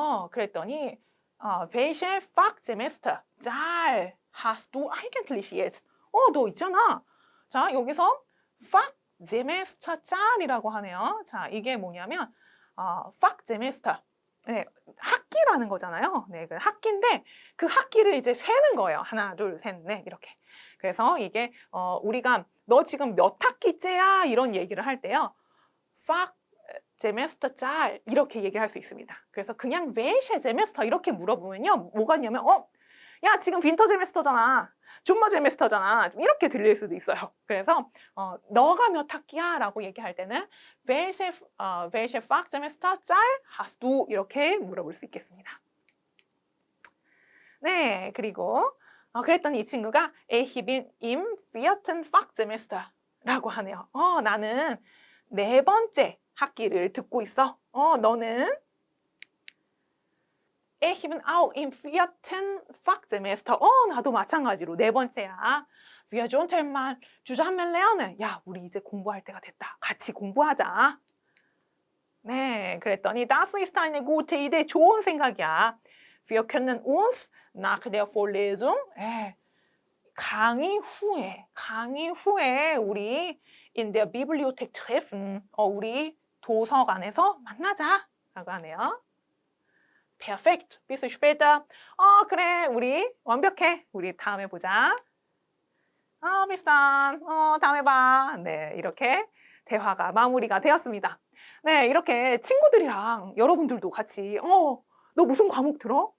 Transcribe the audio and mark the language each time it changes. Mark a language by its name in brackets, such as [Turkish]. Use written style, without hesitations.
[Korean] 그랬더니 [German] welche Fachsemester Zahl hast du eigentlich jetzt? [Korean] 너 있잖아. 자, 여기서 Fachsemester Zahl이라고 하네요. 자, 이게 뭐냐면 Fachsemester. 네, 학기라는 거잖아요. 네, 그 학기인데 그 학기를 이제 세는 거예요. 하나, 둘, 셋, 넷 이렇게. 그래서 이게 우리가 너 지금 몇 학기째야 이런 얘기를 할 때요. Fachsemester Zahl 이렇게 얘기할 수 있습니다. 그래서 그냥 [German] welche Semester [Korean] 이렇게 물어보면요. 뭐가 있냐면 야 지금 윈터 제메스터잖아. 존머 제메스터잖아. 이렇게 들릴 수도 있어요. 그래서 너가 몇 학기야? 라고 얘기할 때는 [German] welche Fachsemester Zahl hast du? [Korean] 이렇게 물어볼 수 있겠습니다. 네, 그리고 그랬더니 이 친구가 [German] Ich bin im 4. [Korean] Fachsemester 라고 하네요. 나는 4번째 학기를 듣고 있어. 너는 [German] Ich bin auch im 4. Fachsemester. [Korean] 나도 마찬가지로 4번째야. [German] Wir sollten mal zusammen lernen. [Korean] 야, 우리 이제 공부할 때가 됐다. 같이 공부하자. 네, 그랬더니 [German] Das ist eine gute Idee. [Korean] 좋은 생각이야. [German] Wir können uns nach der Vorlesung [Korean] 강의 후에 우리 [German] in der Bibliothek treffen. [Korean] 우리 도서관에서 만나자. 라고 하네요. [German] Perfekt. Bis später. [Korean] 그래. 우리 완벽해. 우리 다음에 보자. [German] bis dann. [Korean] 다음에 봐. 네, 이렇게 대화가 마무리가 되었습니다. 네, 이렇게 친구들이랑 여러분들도 같이 너 무슨 과목 들어?